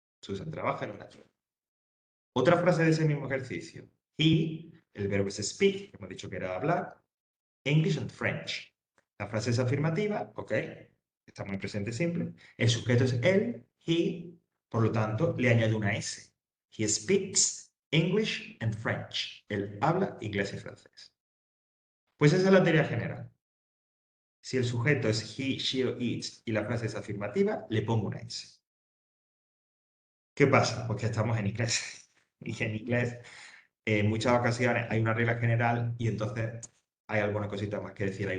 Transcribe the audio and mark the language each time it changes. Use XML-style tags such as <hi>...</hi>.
<es>Susan trabaja en una tienda. Otra frase de ese mismo ejercicio. He, el verbo es speak, hemos dicho que era hablar,</es> <en>English and French.</en> <es>La frase es afirmativa, ok, está muy presente siempre. El sujeto es él, he, por lo tanto, le añado una S.</es> <en>He speaks English and French.</en> <es>Él habla inglés y francés. Pues esa es la teoría general. Si el sujeto es he, she o it y la frase es afirmativa, le pongo una S. ¿Qué pasa? Pues que estamos en inglés. Y en inglés, en muchas ocasiones hay una regla general y entonces hay algunas cositas más que decir.</es>